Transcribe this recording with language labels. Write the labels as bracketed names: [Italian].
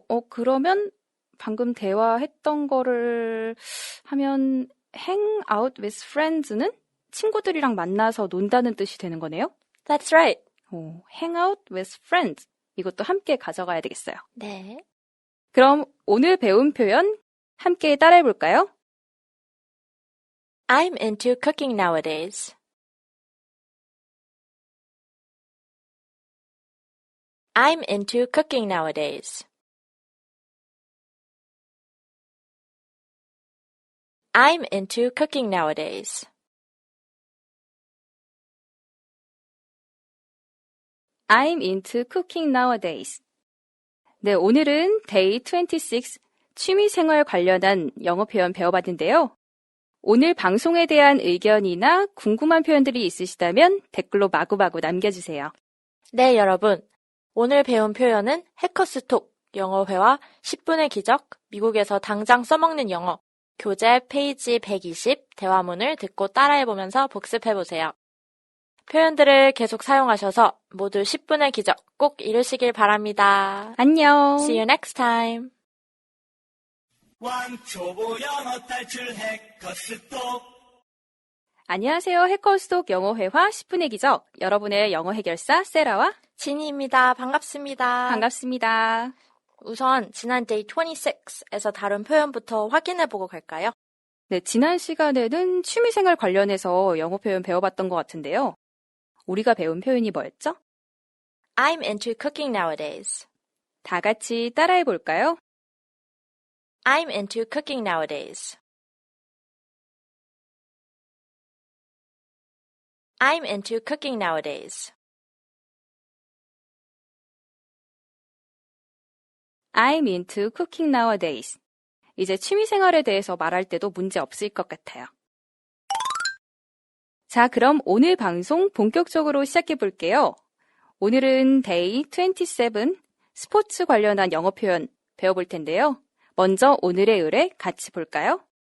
[Korean] 그러면 방금 대화했던 거를 하면 [English] hang out with friends [Korean] 는 친구들이랑 만나서 논다는 뜻이 되는 거네요? [English] That's right. hang out with friends. [Korean] 이것도 함께 가져가야 되겠어요. 네. 그럼 오늘 배운 표현 함께 따라해 볼까요? [English] I'm into cooking nowadays. I'm into cooking nowadays. I'm into cooking nowadays. I'm into cooking nowadays. [Korean] 네, 오늘은 Day 26 취미생활 관련한 영어 표현 배워봤는데요. 오늘 방송에 대한 의견이나 궁금한 표현들이 있으시다면 댓글로 마구마구 남겨주세요. 네, 여러분. 오늘 배운 표현은 해커스톡 영어회화 10분의 기적, 미국에서 당장 써먹는 영어 교재 페이지 120 대화문을 듣고 따라해보면서 복습해보세요. 표현들을 계속 사용하셔서 모두 10분의 기적 꼭 이루시길 바랍니다. 안녕. [English] See you next time. [Korean] 왕초보 영어 탈출 해커스톡. 안녕하세요. 해커스톡 영어회화 10분의 기적. 여러분의 영어 해결사 세라와 지니입니다. 반갑습니다. 반갑습니다. 우선 지난 day 26에서 다룬 표현부터 확인해보고 갈까요? 네, 지난 시간에는 취미생활 관련해서 영어 표현 배워봤던 것 같은데요. 우리가 배운 표현이 뭐였죠? [English] I'm into cooking nowadays. [Korean] 다 같이 따라해 볼까요? [English] I'm into cooking nowadays. I'm into cooking nowadays. I'm into cooking nowadays. [Korean] 이제 취미생활에 대해서 말할 때도 문제 없을 것 같아요. 자, 그럼 오늘 방송 본격적으로 시작해 볼게요. 오늘은 day 27 스포츠 관련한 영어 표현 배워볼 텐데요. 먼저 오늘의 의뢰 같이 볼까요?